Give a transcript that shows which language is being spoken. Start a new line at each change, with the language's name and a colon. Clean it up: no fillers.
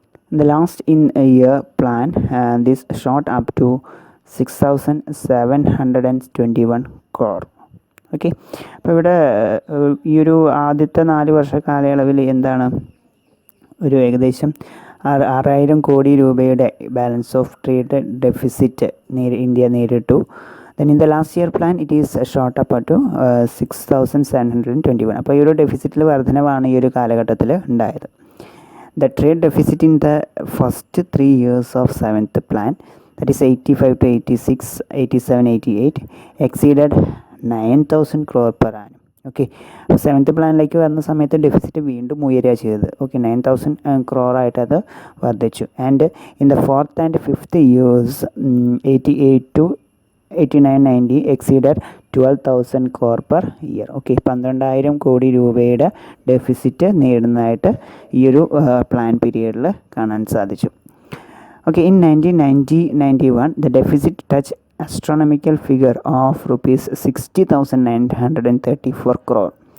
English: In the last year plan, this shot up to 6,721 crore.
Malayalam: Okay, അപ്പോൾ ഇവിടെ ഈ ഒരു ആദ്യത്തെ 4 വർഷ കാലയളവിൽ എന്താണ് ഒരു ഏകദേശം 6,000 കോടി രൂപയുടെ balance of trade deficit India നേരിട്ടു.
English: Then in the last year plan it is shot up to 6,721.
Malayalam: അപ്പോൾ ഈ ഒരു ഡെഫിസിറ്റിൽ വർധനവാണ് ഈ ഒരു കാലഘട്ടത്തിൽ ഉണ്ടായത്.
English: The trade deficit in the first 3 years of 7th plan, that is 85 to 86, 87, 88, exceeded 9,000 crore per annum.
Malayalam: Okay, അപ്പോൾ 7th പ്ലാനിലേക്ക് വരുന്ന സമയത്ത് ഡെഫിസിറ്റ് വീണ്ടും ഉയരുക ചെയ്തത്. ഓക്കെ, 9,000 crore ആയിട്ട് അത് വർദ്ധിച്ചു. And in the
English: 4th and 5th years 88 to 89-90 exceeded 12,000 crore per year.
Malayalam: Okay, 12,000 കോടി രൂപയുടെ ഡെഫിസിറ്റ് നേടുന്നതായിട്ട് ഈ ഒരു പ്ലാൻ പീരീഡിൽ കാണാൻ സാധിച്ചു. Okay, in
English: 1990-91 the deficit touched astronomical figure of rupees 60,934 crore.